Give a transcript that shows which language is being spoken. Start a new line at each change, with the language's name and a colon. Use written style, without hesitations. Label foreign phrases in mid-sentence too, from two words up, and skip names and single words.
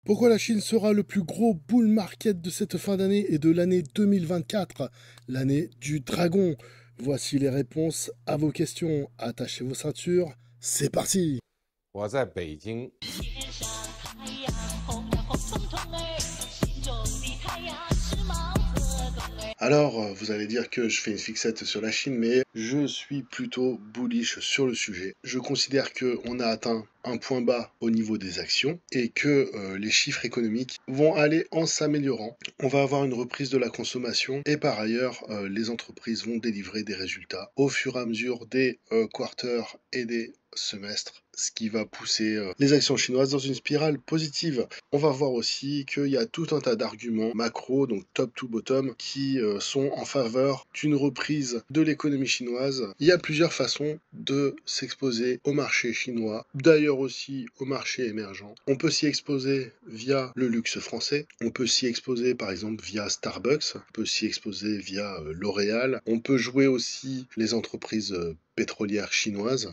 French: Pourquoi la Chine sera le plus gros
English: bull market
French: de cette fin d'année et de l'année 2024, l'année du dragon? Voici les réponses à vos questions. Attachez vos ceintures, c'est parti!
Chinese: 我在北京，天上太阳红呀红彤彤哎，心中的太阳是毛泽东哎。
French: Alors, vous allez dire que je fais une fixette sur la Chine, mais je suis plutôt bullish sur le sujet. Je considère qu'on a atteint un point bas au niveau des actions et que les chiffres économiques vont aller en s'améliorant. On va avoir une reprise de la consommation et par ailleurs, les entreprises vont délivrer des résultats au fur et à mesure des quarters et des semestres, ce qui va pousser les actions chinoises dans une spirale positive. On va voir aussi qu'il y a tout un tas d'arguments macro, donc
English: top to bottom,
French: qui sont en faveur d'une reprise de l'économie chinoise. Il y a plusieurs façons de s'exposer au marché chinois, d'ailleurs aussi au marché émergent. On peut s'y exposer via le luxe français, on peut s'y exposer par exemple via Starbucks, on peut s'y exposer via L'Oréal, on peut jouer aussi les entreprises pétrolières chinoises.